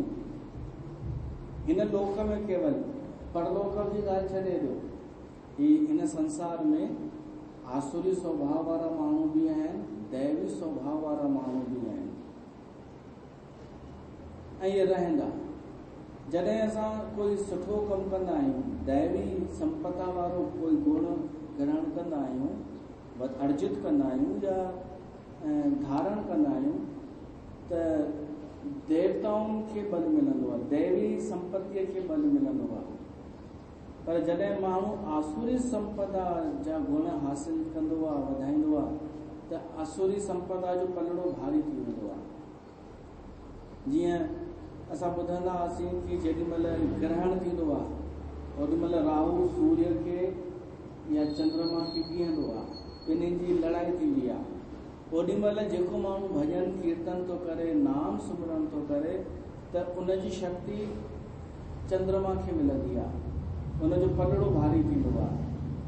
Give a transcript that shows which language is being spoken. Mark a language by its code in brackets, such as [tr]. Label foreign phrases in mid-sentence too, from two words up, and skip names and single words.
[sd] हिन लोक में केवल परलोक जी ॻाल्हि छॾे ॾियो, हिन संसार में आसुरी स्वभाव वारा माण्हू बि आहिनि, दैवी स्वभाव वारा माण्हू बि आहिनि, ऐं इहे रहंदा। जॾहिं असां कोई सुठो कमु कंदा आहियूं, दैवी संपदा वारो कोई गुण ग्रहण कंदा आहियूं, अर्जित कंदा आहियूं या धारण कंदा आहियूं, त देवताउनि खे बल मिलंदो आहे, दैवी संपत्तीअ खे बल मिलंदो आहे। पर जॾहिं माण्हू आसुरी संपदा जा गुण हासिल कंदो आहे, वधाईंदो आहे, त आसुरी संपदा जो पलड़ो भारी थी वेंदो आहे। जीअं असां ॿुधंदा हुआसीं कि जेॾीमहिल ग्रहण थींदो आहे ओॾीमहिल राहु सूर्य खे या चंद्रमा खे ॻीहंदो आहे, ॿिन्हिनि जी लड़ाई थींदी आहे। ओॾीमहिल जेको माण्हू भॼन कीर्तन थो करे, नाम सिमरन थो करे, त उनजी शक्ति चंद्रमा खे मिलंदी आहे, उनजो पलड़ो भारी थींदो आहे।